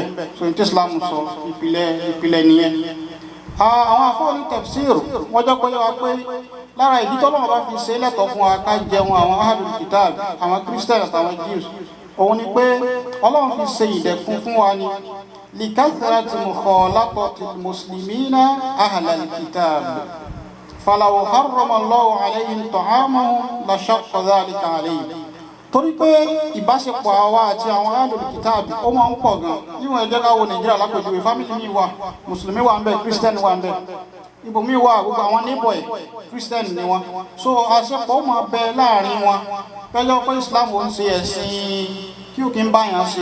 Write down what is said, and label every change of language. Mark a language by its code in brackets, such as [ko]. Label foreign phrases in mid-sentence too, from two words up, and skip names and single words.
[yo] So ní tí Islam sọ ìpìlẹ̀ nìyẹn. Àwọn afọ́ni tafsir wọ́n jẹ́ pé wá pé lára ìdí tọ́lọ́run bá fi ṣe lẹ́tọ̀ọ́ fún wa ká jẹun àwọn [ar] أهل الكتاب, [yo] àwọn Christian àtàwọn Jews, òun ni pé Ọlọ́run fi ṣe ìdẹ̀kùn fún wa ni [ar] لكثرة مخالطة المسلمين أهل الكتاب فلو حرم الله عليهم طعامهم لشق ذلك عليهم. [yo] Torí pé ìbáṣepọ̀ àwa àti àwọn [ar] أهل الكتاب [yo] ó máa ń pọ̀ gan. Níwọ̀n ẹjẹ́ ká wo Nàìjíríà lápèjúwe, fámìlì mi wà, mùsùlùmí wà ń bẹ, Christian wà ń bẹ, ibòmí wà, gbogbo àwọn níbọ̀ ẹ̀ Christian ni wọn. So àṣepọ̀ ó máa bẹ láàrin wọn, pẹ́jọ́ pé Islam ò ń ṣe ẹ̀sìn kí ò kí ń báyàn ṣe.